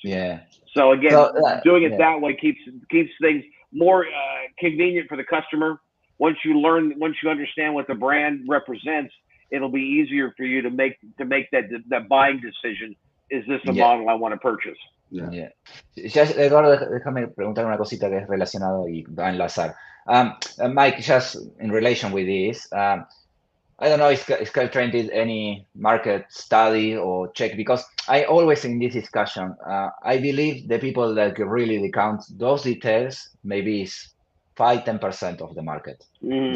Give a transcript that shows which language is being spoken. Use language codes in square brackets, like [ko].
[en] Yeah. So again, doing it that way keeps things more convenient for the customer. Once you understand what the brand represents, it'll be easier for you to make that buying decision. Is this a model I want to purchase? Yeah. Just, [es] Eduardo, déjame preguntar una cosita que es relacionado y va a enlazar. [en] Mike, just in relation with this, I don't know if SkyTrain did any market study or check, because I always in this discussion, I believe the people that really count those details maybe is 5-10% of the market. Mm.